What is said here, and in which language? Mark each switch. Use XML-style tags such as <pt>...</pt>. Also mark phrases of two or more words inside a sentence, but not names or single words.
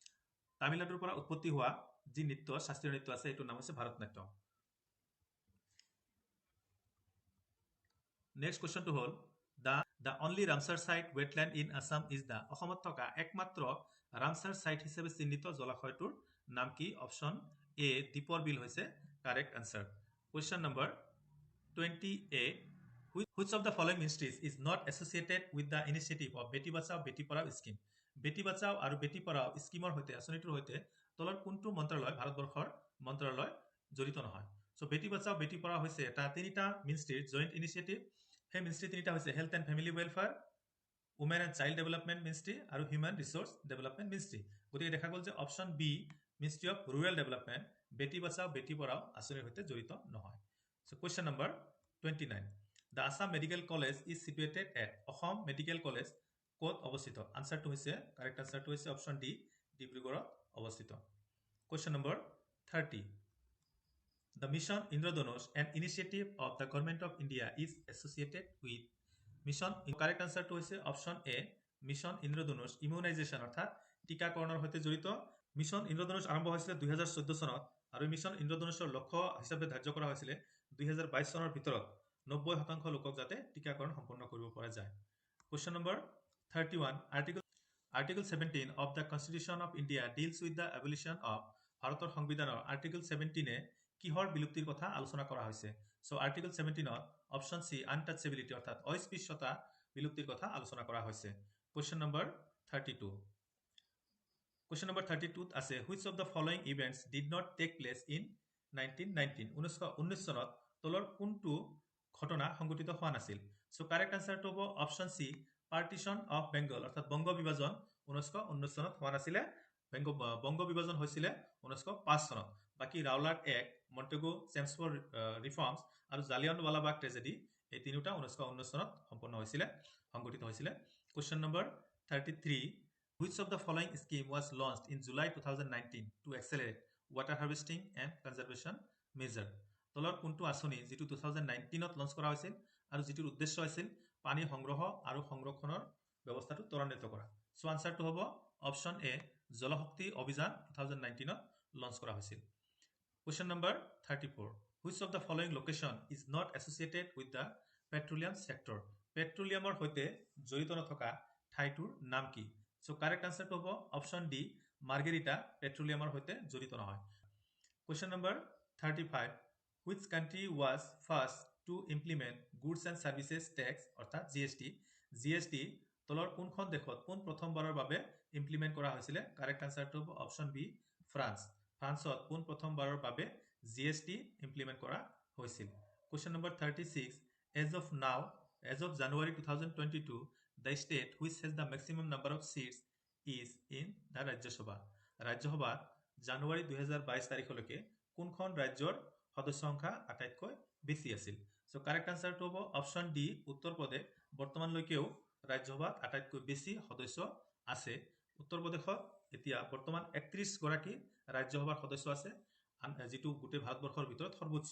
<as>পৰা উৎপত্তি হোৱা যি নৃত্য শাস্ত্ৰীয় নৃত্য আছে এইটোৰ নাম হৈছে ভাৰত নাট্যম</as> <en>next question</en> <as>হ'ল</as> <en>the only Ramsar site wetland in Assam is the</en> <as>অসমত থকা একমাত্ৰ ৰামচাৰ চাইট হিচাপে চিহ্নিত জলাশয়টোৰ নাম কি?</as> <en>option A</en> <as>দীপৰ বিল হৈছে</as> <en>correct answer. question number 28 Which of the following ministries is not associated with the initiative of বেটি বাচাও বেটি পঢ়াও স্কিম?</en> <as>বেটি বাচাও আৰু বেটি পঢ়াও স্কিমৰ সৈতে আঁচনিটোৰ সৈতে তলৰ কোনটো মন্ত্ৰালয় ভাৰতবৰ্ষৰ মন্ত্ৰালয় জড়িত নহয়? চ' বেটি বাচাও বেটি পঢ়াও হৈছে এটা তিনিটা মিনিষ্ট্ৰীৰ</as> <en>joint initiative.</en> <as>সেই মিনিষ্ট্ৰী তিনিটা হৈছে</as> <en>health and family welfare, women and child development ministry</en> <as>আৰু</as> <en>human resource development ministry.</en> <as>গতিকে দেখা গ'ল যে</as> <en>option B ministry of rural development</en> <as>বেটি বাচাও বেটি পঢ়াও আঁচনিৰ সৈতে জড়িত নহয়।</as> <en>চ' question number 29 The Assam Medical College is situated at</en> <as>অসম মেডিকেল কলেজ ক'ত অৱস্থিত? আনচাৰটো হৈছে</as> <en>correct answer</en> <as>হৈছে</as> <en>option D</en> <as>ডিব্ৰুগড়ত অৱস্থিত।</as> <en>question number 30 The Mission Indradhanush, an initiative of the Government of India, is associated with মিছন। correct answer</en> <as>হৈছে</as> <en>option A</en> <as>মিছন ইন্দ্ৰধনুষ ইমিউনাইজেশ্যন অৰ্থাৎ টীকাকৰণৰ সৈতে জড়িত। মিছন ইন্দ্ৰধনুষ আৰম্ভ হৈছিলে 2014 চনত আৰু মিছন ইন্দ্ৰধনুষৰ লক্ষ্য হিচাপে ধাৰ্য কৰা হৈছিলে 2022 চনৰ ভিতৰত 90% লোকক যাতে টীকাকৰণ সম্পন্ন কৰিব পৰা যায়।</as> <en>question number 31 article 17 of the constitution of India deals with the evolution of</en> <as>ভাৰতৰ সংবিধানৰ আৰ্টিকল 17 কিহৰ বিলুপ্তিৰ কথা আলোচনা কৰা হৈছে? চ' আৰ্টিকল 17ত</as> <en>option C untouchability</en> <as>অৰ্থাৎ অস্পৃশ্যতা বিলুপ্তিৰ কথা আলোচনা কৰা হৈছে।</as> <en>question number 32 question number 32ত আছে which of the following events did not take place in 1919</en> <as>চনত তলৰ কোনটো ঘটনা সংঘটিত হোৱা নাছিল? চ'</as> <en>correct answer</en> <as>হ'ব</as> <en>option C partition of Bengal</en> <as>অৰ্থাৎ বংগ বিভাজন 1919 চনত হোৱা নাছিলে। বংগ বিভাজন হৈছিলে 1905 চনত। বাকী ৰাওলাট এক্ট, মণ্টেগু চেমছফৰ্ড ৰিফৰ্মছ আৰু জালিয়ানৱালাবাগ ট্ৰেজেডি এই তিনিওটা 1919 চনত সংঘটিত হৈছিলে।</as> <en>কুৱেশ্যন নম্বৰ 33 Which of the following scheme was launched in July 2019 to accelerate water harvesting and conservation measure?</en> <as>তলৰ কোনটো আঁচনি যিটো 2019ত লঞ্চ কৰা হৈছিল আৰু যিটোৰ উদ্দেশ্য আছিল পানী সংগ্ৰহ আৰু সংৰক্ষণৰ ব্যৱস্থাটো ত্বৰান্বিত কৰা? চ' আনচাৰটো হ'ব</as> <en>option A</en> <as>জলশক্তি অভিযান 2019ত লঞ্চ কৰা হৈছিল।</as> <en>question number 34 Which of the following location is not associated with the petroleum sector?</en> <as>পেট্ৰলিয়ামৰ সৈতে জড়িত নথকা ঠাইটোৰ নাম কি? চ'</as> <en>correct answer</en> <as>হ'ব</as> <en>option D</en> <as>মাৰ্গেৰিটা পেট্ৰলিয়ামৰ সৈতে জড়িত নহয়।</as> <en>question number 35 Which country was first to implement goods and services tax</en> <as>অৰ্থাৎ GST তলৰ কোনখন দেশত পোন প্ৰথমবাৰৰ বাবে ইমপ্লিমেণ্ট কৰা হৈছিলে?</as> <en>correct answer</en> <as>হ'ব</as> <en>option B</en> <as>ফ্ৰান্সত পোন প্ৰথমবাৰৰ বাবে GST ইমপ্লিমেণ্ট কৰা হৈছিল।</as> <en>question number 36 As of January 2022 the state which has the maximum number of seats is in the ৰাজ্যসভা।</en> <as>ৰাজ্যসভাত জানুৱাৰী 2022 তাৰিখলৈকে কোনখন ৰাজ্যৰ সদস্য সংখ্যা আটাইতকৈ বেছি আছিল? চ'</as> <en>correct answer</en> <as>হ'ব</as> <en>option D</en> <as>উত্তৰ প্ৰদেশ বৰ্তমানলৈকেও ৰাজ্যসভাত আটাইতকৈ বেছি সদস্য আছে। উত্তৰ প্ৰদেশত এতিয়া বৰ্তমান 31 গৰাকী ৰাজ্যসভাৰ সদস্য আছে, যিটো গোটেই ভাৰতবৰ্ষৰ ভিতৰত সৰ্বোচ্চ।</as>